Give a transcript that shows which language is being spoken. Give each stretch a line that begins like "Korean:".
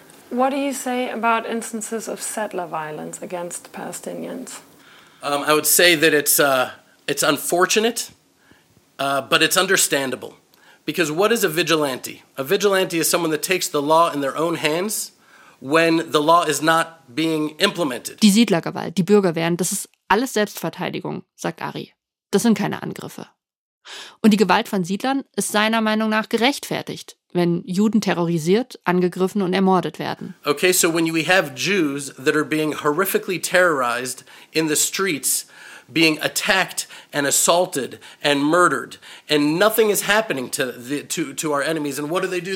English: What do you say about instances of settler violence against Palestinians? I would say that it's unfortunate, but it's understandable. Because what is a vigilante? A vigilante is someone that takes the law in their own hands when the law is not being implemented.
German: Die Siedlergewalt, die Bürgerwehren, das ist alles Selbstverteidigung, sagt Ari. Das sind keine Angriffe. Und die Gewalt von Siedlern ist seiner Meinung nach gerechtfertigt, wenn Juden terrorisiert, angegriffen und ermordet werden.
English: Okay, so when we have Jews that are being horrifically terrorized in the streets, being attacked and assaulted and murdered, and nothing is happening to our enemies, and what do?